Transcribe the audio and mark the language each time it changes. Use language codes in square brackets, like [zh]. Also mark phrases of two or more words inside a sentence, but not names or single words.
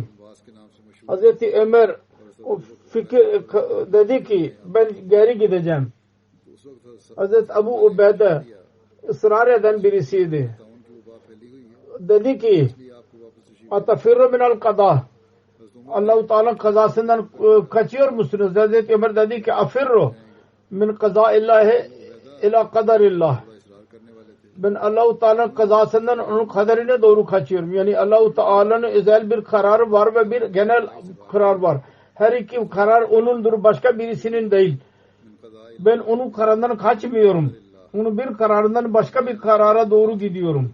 [tr] Hazreti Ömer o fikir dedi ki ben geri gideceğim. Hazreti Abu Ubeyde ısrar eden birisiydi. Dedi ki [ar] أتفرون من القضاء [tr] Allah-u Teala'nın kazasından kaçıyor musunuz? Hazreti Ömer dedi ki [ar] أفر من قضاء الله إلى قدر الله. [tr] Ben Allah-u Teala'nın kazasından onun kaderine doğru kaçıyorum. Yani Allah-u Teala'nın özel bir kararı var ve bir genel karar var. Her iki karar onundur, başka birisinin değil. Ben onun kararından kaçmıyorum. Onun bir kararından başka bir karara doğru gidiyorum.